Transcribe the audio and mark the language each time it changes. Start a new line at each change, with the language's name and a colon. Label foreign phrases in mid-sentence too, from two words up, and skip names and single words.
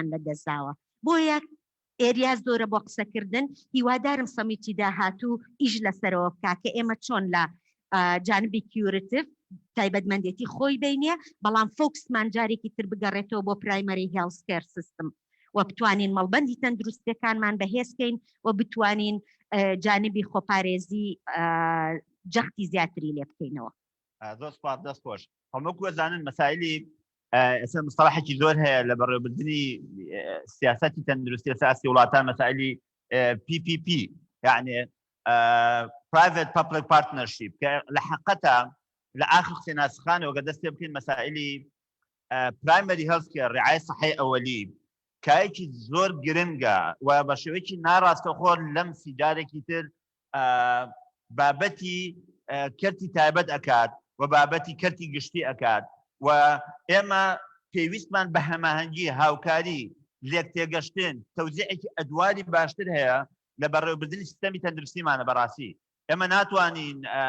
Central Kurdish: لەدەستاوە بۆیە ئێریا زۆرە بۆ قسەکردن هیوادارم سەمیتی داهاتوو ئیش لەسەرەوە بکا کە ئێمە چۆن لە جانبی کیورتیڤ تایبەتمەندێتی خۆی بینێ بەڵام فۆکسمان جارێکی تر بگەڕێتەوە بۆ
English: primary healthcare system
Central Kurdish: و بتوانین مەڵبەندی تەندروستەکانمان بەهێزکەین و بتوانین جانبی خۆپارێزی جەختی زیاتری لێ بکەینەوە زۆر سپاس دەست خۆش هەموو زانن مەسائلی ئێستا مستەلاحێکی زۆر هەیە لە بەڕێوەبردننی سیاسەتی تەندروستی لەسەر ئاستی وڵاتان مەسائلی PPP يعني
English: private public partnership
Central Kurdish: کە لە حقیقەتە لە ئاخر قسەی ناسخانەوە دەستێ بکەین مەسائلی
English: primary health care
Arabic: ڕعایە سەحەی ئەوەلی
Central Kurdish: کایەکی زۆر گرنگە و بە شێوەیەکی ناڕاستەخۆ لەم سیجارێکی تر بابەتی کەرتی تایبەت ئەکات و بابەتی کەرتی گشتی ئەکات و ئێمە پێویستمان بە هەماهەنگی هاوکاری لێک تێگەشتن تەوزیعێکی ئەدواری باشتر هەیە لە بەڕێوەبردننی سیستەمی تەندروستیمانە بەڕاستی ئێمە ناتوانین